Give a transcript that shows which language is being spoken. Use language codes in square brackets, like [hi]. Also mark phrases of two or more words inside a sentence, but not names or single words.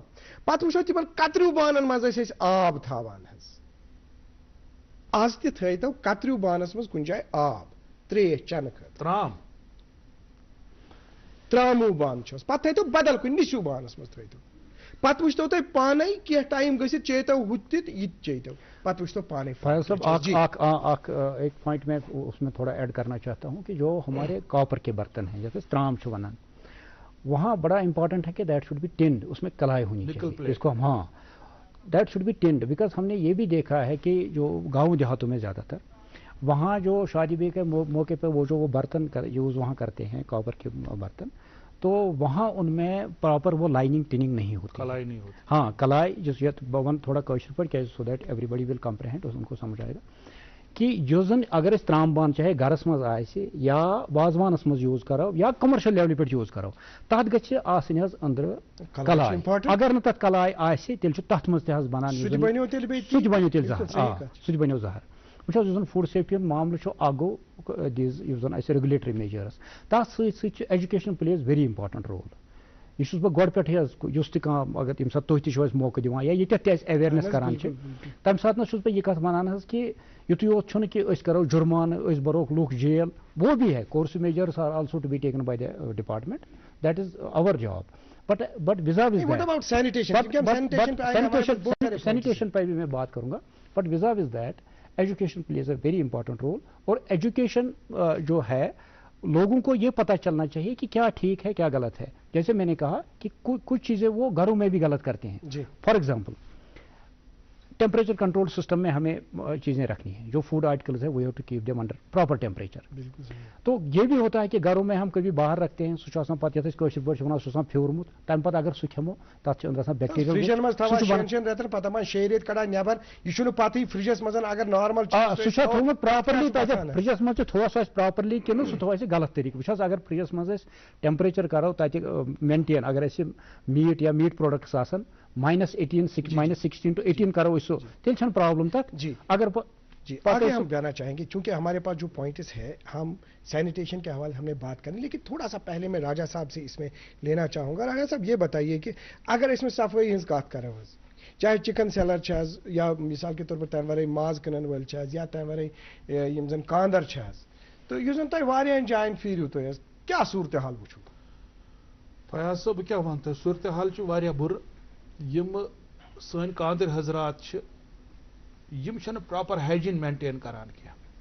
[ks] پتہٕ وٕچھو تِمن کتریوٗ بانن منٛز ٲسۍ أسۍ آب تھاوان حظ, آز تہِ تھٲیتو کتریوٗ بانس منٛز کُنہِ جایہِ آب ترٛیش چٮ۪نہٕ خٲطرٕ, تراموٗ بانہٕ چھُس, پتہٕ تھٲیتو بدل کُنہِ مِسیوٗ بانس منٛز تھٲیتو, پتہٕ وٕچھتو تُہۍ پانے کینٛہہ ٹایم گٔژھِتھ چیتو ہُتہِ تہِ یہِ تہِ چیتو, پتہٕ وٕچھتو پانے. [ur] فیاض صاحب ایک پوائنٹ میں اس میں تھوڑا ایڈ کرنا چاہتا ہوں کہ جو ہمارے کاپر کے برتن ہیں جیسے [ks] ترام چھو ونان, [ur] وہاں بڑا امپورٹنٹ ہے کہ [en] that should be tinned, [ur] اس میں کلائی ہونی چاہیے اس کو ہم, ہاں [en] that should be tinned, [ur] بیکاز ہم نے یہ بھی دیکھا ہے کہ جو گاؤں دیہاتوں میں زیادہ تر وہاں جو شادی بیاہ کے موقع پہ وہ برتن یوز وہاں کرتے ہیں کاپر کے برتن, تو وہاں ان میں پراپر وہ لائننگ ٹننگ نہیں ہوتی, کلائی نہیں ہوتی. [ks] ہاں کلائی جس بون تھوڑا کوشش پر کیا [en] so that everybody will comprehend, [ur] ان کو سمجھ آئے گا کہ [ks] جو زن اگر اس ترام بان چاہے گرس مز آسہِ یا وازوانس مز یوز کرو یا کمرشل لیولہِ پہ یوز کرو تتھ گژھِ آسٕنۍ حظ أنٛدرٕ کلائی, اگر نہٕ تتھ کلائی آسہِ تیٚلہِ چھُ تتھ منٛز تہِ حظ بنان سُہ تہِ بنیو تیٚلہِ زہر, سُہ تہِ بنیو زہر. وٕچھ حظ یُس زن [en] food safety [ks] ہُنٛد معاملہٕ چھُ اکھ گوٚو دیٖز یُس زن اسہِ [en] regulatory measures, [ks] تتھ سۭتۍ سۭتۍ چھُ [en] education plays very important role. [ks] یہ چھُس بہٕ گۄڈٕ پٮ۪ٹھٕے حظ یُس تہِ کانٛہہ اگر ییٚمہِ ساتہٕ تُہۍ تہِ چھِو اَسہِ موقعہٕ دِوان یا ییٚتٮ۪تھ تہِ اَسہِ ایویرنیس کران چھِ تَمہِ ساتہٕ چھُس بہٕ یہِ کتھ ونان حظ کہ یُتُے یوت چھُنہٕ کہ أسۍ کرو جُرمانہٕ أسۍ بھروکھ لُکھ جیل, [ur] وہ بھی ہے [en] course measures are also to be taken by the department, that is our job. But vis-a-vis that, sanitation [ur] پہ بھی میں بات کروں گا, [en] but vis-a-vis that education plays a very important role. [ur] اور ایجوکیشن جو ہے لوگوں کو یہ پتہ چلنا چاہیے کہ کیا ٹھیک ہے کیا غلط ہے. جیسے میں نے کہا کہ کچھ چیزیں وہ گھروں میں بھی غلط کرتے ہیں. [en] for example temperature control system [ur] میں ہمیں چیزیں رکھنی ہیں, [en] جو food articles ہے we have to keep them under proper temperature. [ur] تو یہ بھی ہوتا ہے کہ گھروں میں ہم کبھی باہر رکھتے ہیں, [ks] سُہ چھُ آسان پتہٕ یتھ أسۍ کٲشِر پٲٹھۍ چھِ ونان سُہ چھُ آسان پھیوٗرمُت, تمہِ پتہٕ اگر سُہ کھٮ۪مو تتھ چھِ أنٛدرٕ آسان بیکٹیریل, شٮ۪ن رٮ۪تن پتہٕ دپان 6 رٮ۪تۍ کڑان نٮ۪بر, یہِ چھُنہٕ پتہٕے فرجس منٛز اگر نارمل سُہ چھا تھوٚومُت پراپرلی تتہِ فرجس منٛز تہِ تھوٚوا سُہ اَسہِ پراپرلی کِنہٕ سُہ تھوٚو اَسہِ غلط طریقہٕ. وٕچھ حظ اگر فرجس منٛز أسۍ ٹیمپریچر کرو تتہِ مینٹین, اگر اَسہِ میٖٹ یا میٖٹ پروڈکٹس آسان -16 to 18 کرو أسۍ سُہ, تیٚلہِ چھنہٕ پرابلم تتھ. اگر [ur] آگے ہم جانا چاہیں گے چونکہ ہمارے پاس جو پوائنٹس ہے ہم سینیٹیشن کے حوالے ہم نے بات کرنی, لیکن تھوڑا سا پہلے میں راجا صاحب سے اس میں لینا چاہوں گا. راجا صاحب یہ بتائیے کہ اگر اس میں صفائی [ks] ہنز کات کرو حظ, چاہے [en] chicken seller [ks] یا مثال کے طور پر تمہ ورٲے ماز کٕنن وٲلۍ یا تمہ ورٲے یِم زن کاندر تو یُس زن تۄہہِ واریاہن جاین پھیٖرِو تُہۍ حظ, کیٛاہ صوٗرتحال وٕچھو؟ فیاض صٲب بہٕ کیٛاہ وَنہٕ تۄہہِ, صوٗرتحال چھُ واریاہ بُرٕ. یِم سٲنۍ کاندٕر حضرات چھِ یِم چھِنہٕ [en] proper hygiene maintain [ks] کران کینٛہہ.